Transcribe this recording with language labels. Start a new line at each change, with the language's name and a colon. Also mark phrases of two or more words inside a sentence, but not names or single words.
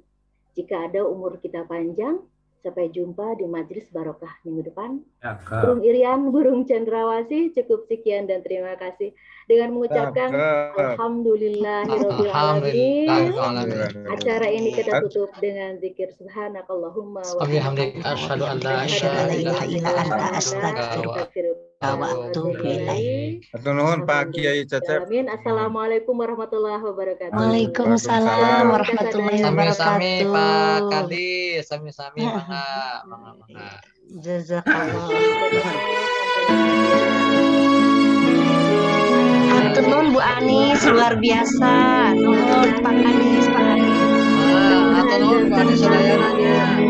Indonesian: Jika ada umur kita panjang, sampai jumpa di Majelis Barokah minggu depan. Burung Irian, burung cendrawasih, cukup sekian dan terima kasih. Dengan mengucapkan
Arabic: الحمد لله رب العالمين.
Indonesian: Acara ini kita tutup dengan zikir
Arabic: سبحانك اللهم وبحمدك أشهد أن لا إله إلا أنت أستغفرك waktu bilai.
Sundanese: Atur nuhun Pak Kiai Cecep. Amin.
Arabic: السلام عليكم ورحمة الله وبركاته. وعليكم السلام ورحمة الله
Sundanese: Sami-sami
Arabic: وبركاته.
Sundanese: Pak Kadi, sami-sami mangga. Jazakallah. Atur nuhun Bu Anis, luar biasa. Nuhun Pak Kadis, Pak Kadis. Atur nuhun Bu Anis sadayananya.